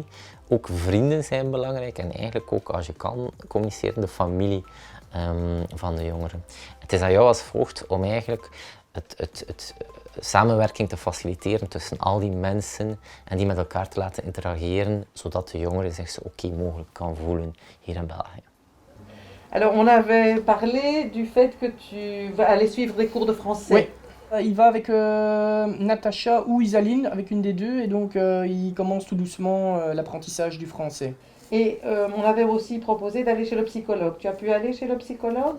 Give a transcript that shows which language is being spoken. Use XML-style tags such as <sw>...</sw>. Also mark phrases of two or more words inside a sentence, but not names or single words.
<nl>Ook vrienden zijn belangrijk en eigenlijk ook, als je kan, communiceren de familie van de jongeren. Het is aan jou als voogd om eigenlijk het samenwerking te faciliteren tussen al die mensen en die met elkaar te laten interageren, zodat de jongere zich zo oké mogelijk kan voelen hier in België.</nl> <fr>Alors, on avait parlé du fait que tu vas aller suivre des cours de français. Oui, il va avec Natacha ou Isaline, avec une des deux, et donc il commence tout doucement l'apprentissage du français. Et on avait aussi proposé d'aller chez le psychologue. Tu as pu aller chez le psychologue?</fr>